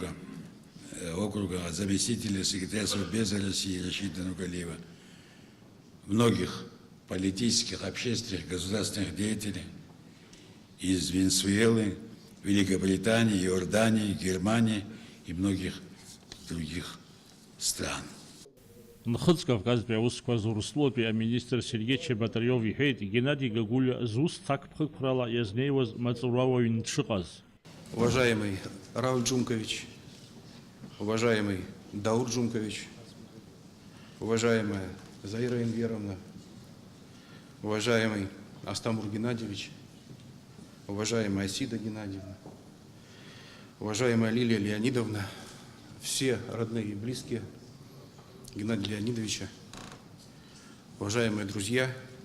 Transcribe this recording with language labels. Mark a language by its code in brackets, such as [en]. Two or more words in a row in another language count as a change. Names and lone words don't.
[ru] округа, заместителя секретаря Совбеза России Рашида Нургалиева, многих политических, общественных, государственных деятелей из Венесуэлы, Великобритании, Иордании, Германии и многих других стран. [ab] Нхыц Кавказтәи аусқәа зурслоупи аминистр Сергей Чеботарев иҳәеит, Геннадий Гагулиа зус ҭакԥхықәрала иазнеиуаз маҵуруауаҩ дшыҟаз. [ru] Уважаемый Рауль Джумкович, уважаемый Даур Джумкович, уважаемая Заира Энверовна, уважаемый Астамур Геннадьевич, уважаемая Сида Геннадьевна, уважаемая Лилия Леонидовна, все родные и близкие Геннадия Леонидовича, уважаемые друзья,